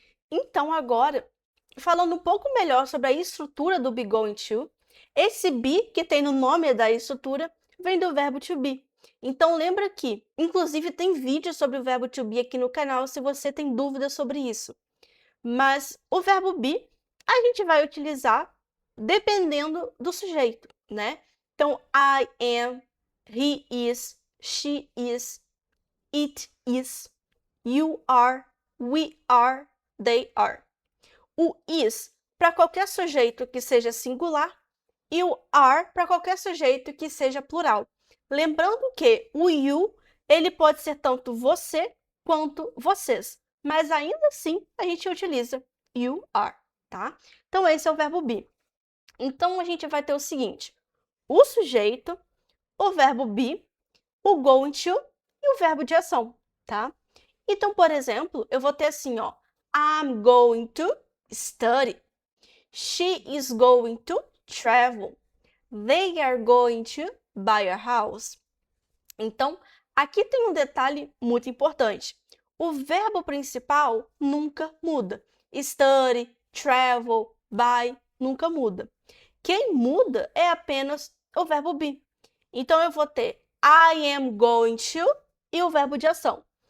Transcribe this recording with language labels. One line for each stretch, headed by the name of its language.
Portuguese: Então agora, falando um pouco melhor sobre a estrutura do be going to, esse be que tem no nome da estrutura vem do verbo to be. Então lembra que, inclusive tem vídeo sobre o verbo to be aqui no canal se você tem dúvidas sobre isso. Mas o verbo be a gente vai utilizar dependendo do sujeito, né? Então,
English: I am, he is, she is, it is, you are, we are, they are.
Portuguese: O is para qualquer sujeito que seja singular e o are para qualquer sujeito que seja plural. Lembrando que o you ele pode ser tanto você quanto vocês, mas ainda assim a gente utiliza
English: you are,
Portuguese: tá? Então esse é o verbo be. Então a gente vai ter o seguinte: o sujeito, o verbo be, o going to e o verbo de ação, tá? Então, por exemplo, eu vou ter assim, ó,
English: I'm going to study. She is going to travel. They are going to buy a house.
Portuguese: Então, aqui tem um detalhe muito importante. O verbo principal nunca muda. Study, travel, buy, nunca muda. Quem muda é apenas o verbo be. Então, eu vou ter
English: I am going to
Portuguese: e o verbo de ação.